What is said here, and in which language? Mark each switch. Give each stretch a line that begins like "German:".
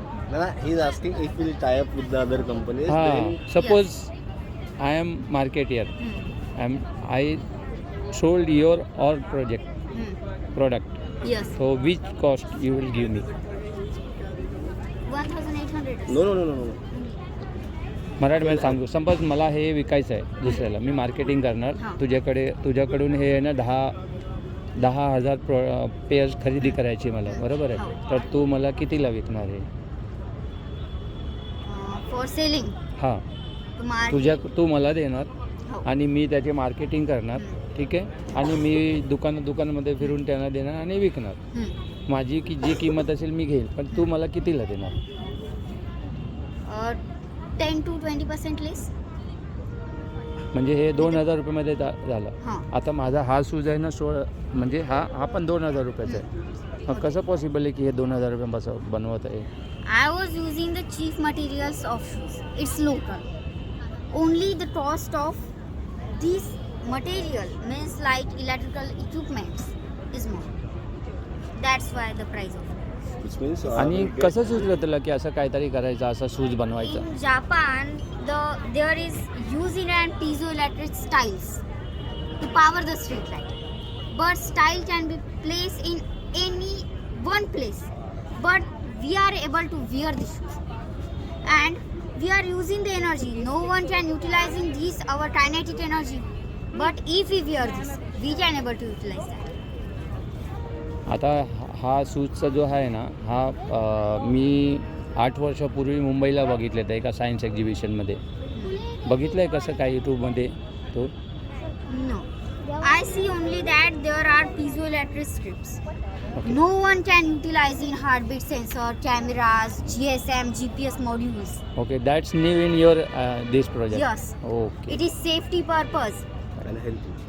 English: Nana, he's asking if we'll tie up with the other companies. Then Suppose I am marketer. I sold your all product. Yes. So which cost you will give me? 1800. No, no, no, no, no.
Marathi: मराठीमध्ये सांगू, समज मला हे विकायचं आहे दुसऱ्याला, मी marketing करणार, हां. तुझ्याकडून हे आहे ना 10,000 पेअर्स खरेदी करायची मला, बरोबर आहे? तर तू मला कितीला विकणार आहे?
English: For selling. हां,
Marathi: तुम्हाला तू मला देणार हो. आणि मी त्याची मार्केटिंग करणार, ठीक आहे? आणि मी दुकानामध्ये फिरून त्यांना देणार आणि विकणार. माझी जी किंमत असेल मी घेईल, पण तू मला कितीला देणार?
English: 10 to 20% less.
Marathi: म्हणजे हे 2,000 रुपयामध्ये झालं. हां. आता माझा हा शूज आहे ना म्हणजे हा पण 2,000 रुपयाचा आहे. मग कसं पॉसिबल आहे की हे 2,000 रुपये बनवत आहे?
English: I was using the cheap materials of shoes. It's local. Only the cost of this material means like electrical equipments is more. That's why the price of it. Which means
Marathi: आणि कसं सुचलं तुला की असं काहीतरी करायचं, असा शूज बनवायचा?
English: In Japan, there is using and piezoelectric styles to power the street light. But style can be placed in any one place. But we are able to wear the shoes. And we are using the energy. No one can utilizing this our kinetic energy. But if we wear this, we can able to utilize that.
Marathi: आता हा शूजचा जो आहे ना हा मी 8 वर्षापूर्वी मुंबईला बघितलं होतं एका सायन्स एक्झिबिशनमध्ये. बघितलं आहे कसं काय यूट्यूबमध्ये तो?
English: No. I see only that there are piezoelectric strips. No one can utilize in heartbeat sensor, cameras, GSM, GPS modules. Okay, that's new in your this project. Yes. Okay. It is safety purpose and health.